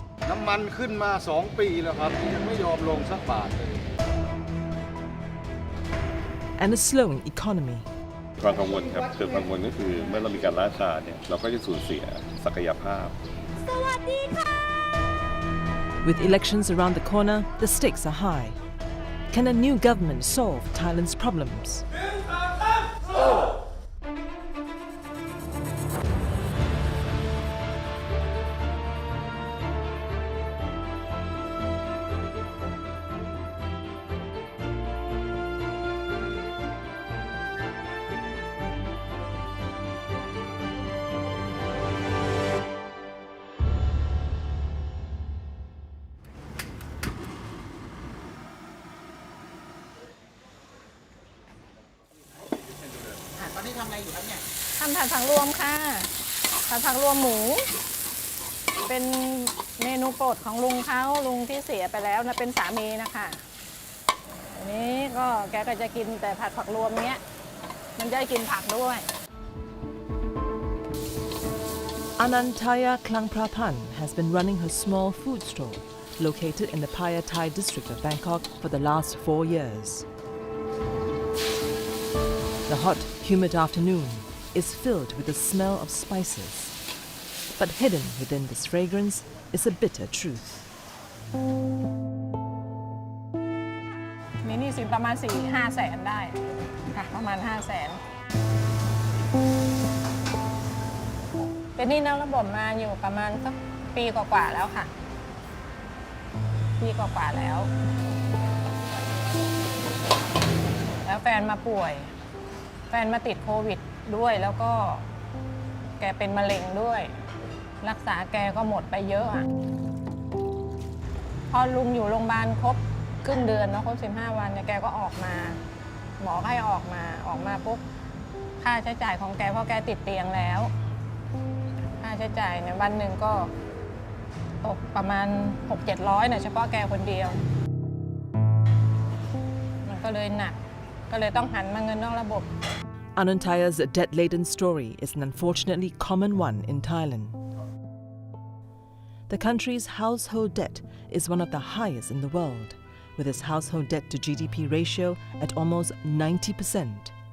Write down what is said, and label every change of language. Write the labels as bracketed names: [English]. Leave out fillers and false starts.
[Thai] น้ำมันขึ้นมา2 ปีแล้วครับยังไม่ยอมลงสักบาทเลย [English] And a slowing economy. [Thai] ความกังวลครับคือกังวลก็คือเมื่อเรามีการล่าช้าเนี่ยเราก็จะสูญเสียศักยภาพ [English] With elections around the corner, the stakes are high. Can a new government solve Thailand's problems? [Thai] ทำผัดผักรวมค่ะผัดผักรวมหมู เป็นเมนูโปรดของลุงเขาลุงที่เสียไปแล้วนะเป็นสามีนะคะอันนี้ก็แกก็จะกินแต่ผัดผักรวมเนี้ยมันจะได้กินผักด้วย [English] Anantaya Klangprapan has been running her small food store located in the Phaya Thai district of Bangkok for the last 4 years. The hot, humid afternoon is filled with the smell of spices. But hidden within this fragrance is a bitter truth. [Thai] มีหนี้สินประมาณ 4-5 แสนได้ค่ะประมาณ 5 แสน เป็นหนี้นอกระบบมาอยู่ประมาณสักปีกว่าๆแล้วค่ะ ปีกว่าๆแล้ว แล้วแฟนมาป่วย แฟนมาติดโควิดด้วยแล้วก็แกเป็นมะเร็งด้วย รักษาแกก็หมดไปเยอะอะ พอลุงอยู่โรงพยาบาลครบครึ่งเดือนเนาะครบ15 วันเนี่ยแกก็ออกมาหมอให้ออกมาปุ๊บค่าใช้จ่ายของแกเพราะแกติดเตียงแล้วค่าใช้จ่ายในวันหนึ่งก็ตกประมาณ 600-700เนี่ยเฉพาะแกคนเดียวมันก็เลยหนักก็เลยต้องหันมาเงินนอกระบบ [English] Anantaya's debt-laden story is an unfortunately common one in Thailand. The country's household debt is one of the highest in the world, with its household debt to GDP ratio at almost 90%.